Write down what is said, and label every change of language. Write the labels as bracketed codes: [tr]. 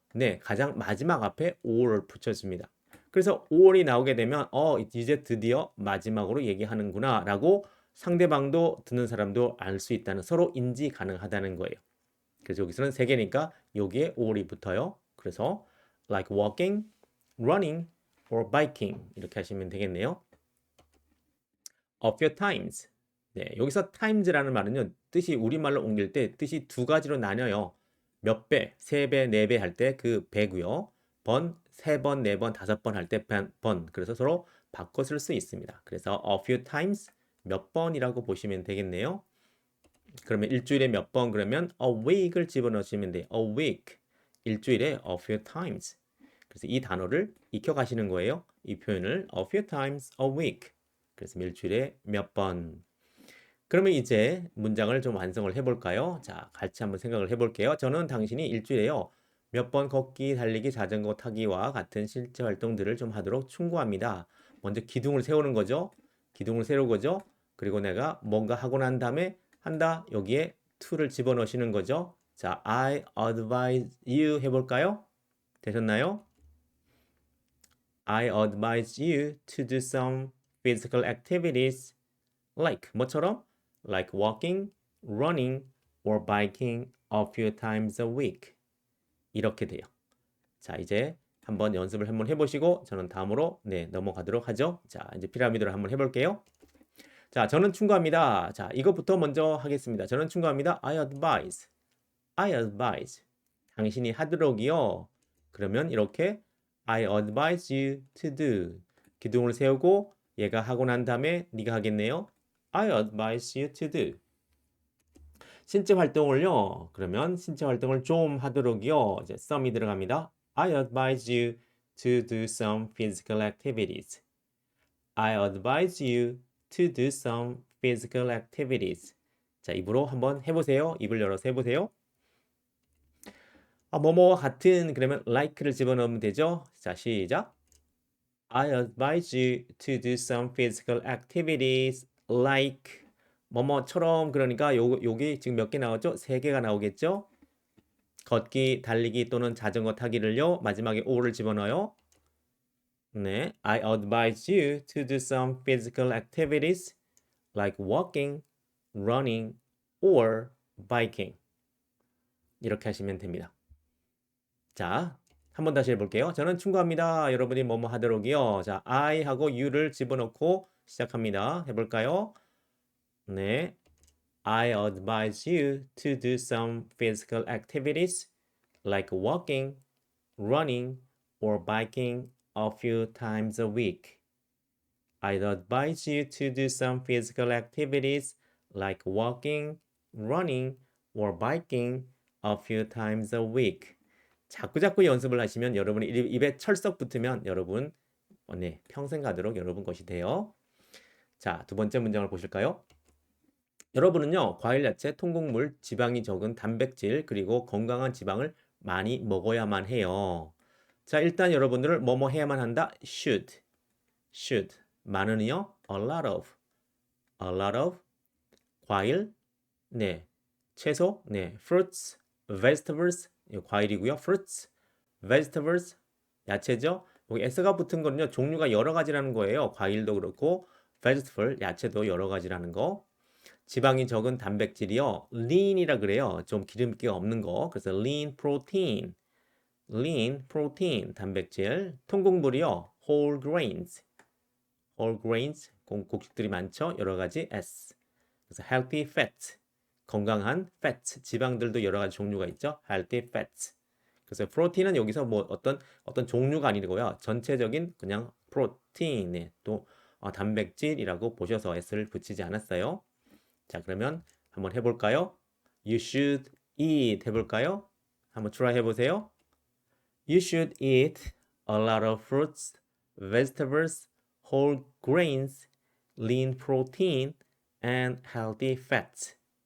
[ko] 네, 가장 마지막 앞에 or를 붙여줍니다. 그래서 or이 나오게 되면 이제 드디어 마지막으로 얘기하는구나 라고 상대방도 듣는 사람도 알 수 있다는 서로 인지 가능하다는 거예요. 그래서 여기서는 세 개니까 여기에 or이 붙어요. [en] 그래서 like walking, running, or biking [ko] 이렇게 하시면 되겠네요. [en] A few times. [ko] 네, 여기서 times라는 말은요. 뜻이 우리말로 옮길 때 뜻이 두 가지로 나뉘어요. 몇 배, 세 배, 네 배 할 때 그 배고요. 번, 세 번, 네 번, 다섯 번 할 때 번. 그래서 서로 바꿔 쓸 수 있습니다. 그래서 a few times 몇 번이라고 보시면 되겠네요. 그러면 일주일에 몇 번 그러면 a week을 집어넣으시면 돼요. [en] a week. [ko] 일주일에 [en] a few times. [ko] 그래서 이 단어를 익혀 가시는 거예요. 이 표현을 [en] a few times a week. [ko] 그래서 일주일에 몇 번. 그러면 이제 문장을 좀 완성을 해볼까요? 자, 같이 한번 생각을 해볼게요. 저는 당신이 일주일에요. 몇 번 걷기, 달리기, 자전거 타기와 같은 실제 활동들을 좀 하도록 충고합니다. 먼저 기둥을 세우는 거죠. 기둥을 세우는 거죠. 그리고 내가 뭔가 하고 난 다음에 한다. 여기에 to를 집어넣으시는 거죠. [en] 자, I advise you [ko] 해볼까요? 되셨나요? [en] I advise you to do some physical activities like [ko] 뭐처럼? [en] Like walking, running, or biking a few times a week. [ko] 이렇게 돼요. 자, 이제 한번 연습을 한번 해보시고 저는 다음으로 넘어가도록 하죠. 자, 이제 피라미드를 한번 해볼게요. 자, 저는 충고합니다. 자, 이것부터 먼저 하겠습니다. 저는 충고합니다. [en] I advise. I advise. [ko] 당신이 하도록이요. 그러면 이렇게 [en] I advise you to do. [ko] 기둥을 세우고 얘가 하고 난 다음에 네가 하겠네요. [en] I advise you to do. [ko] 신체 활동을요. 그러면 신체 활동을 좀 하도록이요. 이제 some이 들어갑니다. [en] I advise you to do some physical activities. I advise you to do some physical activities. [ko] 자, 입으로 한번 해보세요. 입을 열어서 해보세요. 뭐뭐와 같은 그러면 like를 집어넣으면 되죠. 자, 시작. [en] I advise you to do some physical activities like [ko] 뭐뭐처럼 그러니까 요게 지금 몇 개 나왔죠? 세 개가 나오겠죠? 걷기, 달리기 또는 자전거 타기를요. 마지막에 or를 집어넣어요. [en] 네, I advise you to do some physical activities like walking, running, or biking. [ko] 이렇게 하시면 됩니다. 자, 한 번 다시 해볼게요. 저는 충고합니다. 여러분이 뭐뭐 하도록이요. 자, I 하고 you를 집어넣고 시작합니다. 해볼까요? 네. [en] I advise you to do some physical activities like walking, running, or biking a few times a week. I'd advise you to do some physical activities like walking, running, or biking a few times a week. [ko] 자꾸자꾸 연습을 하시면 여러분이 입에 철썩 붙으면 여러분 평생 가도록 여러분 것이 돼요. 자, 두 번째 문장을 보실까요? 여러분은요, 과일, 야채, 통곡물, 지방이 적은 단백질, 그리고 건강한 지방을 많이 먹어야만 해요. 자, 일단 여러분들을 뭐뭐 해야만 한다? [en] should. [ko] 많은요? [en] a lot of. 과일, [ko] 네, 채소, 네, [en] fruits, vegetables, [ko] 이거 과일이고요. [en] fruits, vegetables, [ko] 야채죠. 여기 s가 붙은 거는요, 종류가 여러 가지라는 거예요. 과일도 그렇고, vegetable, 야채도 여러 가지라는 거. 지방이 적은 단백질이요, lean이라 그래요. 좀 기름기가 없는 거. 그래서 [en] lean protein, [ko] 단백질. 통곡물이요, whole grains, 곡식들이 많죠. 여러 가지 s. 그래서 healthy fat, 건강한 fat, 지방들도 여러 가지 종류가 있죠. [en] healthy fat. [ko] 그래서 프로틴은 여기서 뭐 어떤 종류가 아니고요. 전체적인 그냥 프로틴에 또 단백질이라고 보셔서 s를 붙이지 않았어요. 자, 그러면 한번 해볼까요? [en] You should eat [ko] 해볼까요? 한번 try 해보세요. [en] You should eat a lot of fruits, vegetables, whole grains, lean protein, and healthy fats.